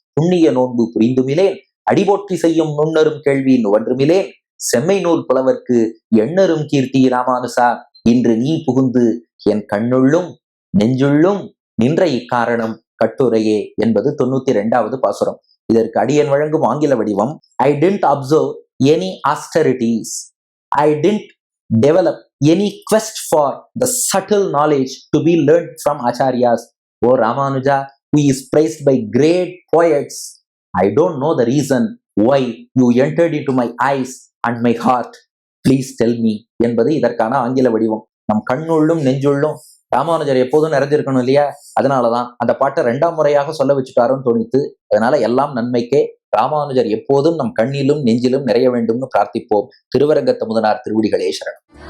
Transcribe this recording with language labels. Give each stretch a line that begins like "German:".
Tamil: புண்ணிய நோன்பு புரிந்துமிலேன், அடிபோற்றி செய்யும் நுண்ணரும் கேள்வி நுவன்றுமிலேன், செம்மை நூல் புலவர்க்கு எண்ணரும் கீர்த்தி ராமானுசா இன்று நீ புகுந்து என் கண்ணுள்ளும் நெஞ்சுள்ளும் நின்ற இக்காரணம் கட்டுரையே என்பது 92வது பாசுரம். இதற்கு அடியன் வழங்கும் ஆங்கில வடிவம்:
English: I didn't observe any austerities. I didn't develop any quest for the subtle knowledge to be learned from acharyas. O Ramanuja, who is praised by great poets, I don't know the reason why you entered into my eyes and my heart. Please tell me
Tamil: என்பது இதற்கான ஆங்கில வடிவம். நம் கண்ணுள்ளும் நெஞ்சுள்ளும் ராமானுஜர் எப்போதும் நிறைஞ்சிருக்கணும் இல்லையா? அதனாலதான் அந்த பாட்டை 2ஆம் முறையாக சொல்ல வச்சுட்டாருன்னு தோணித்து. அதனால எல்லாம் நன்மைக்கே, ராமானுஜர் எப்போதும் நம் கண்ணிலும் நெஞ்சிலும் நிறைய வேண்டும்னு பிரார்த்திப்போம். திருவரங்கத்த முதனார் திருவடிகளே சரணம்.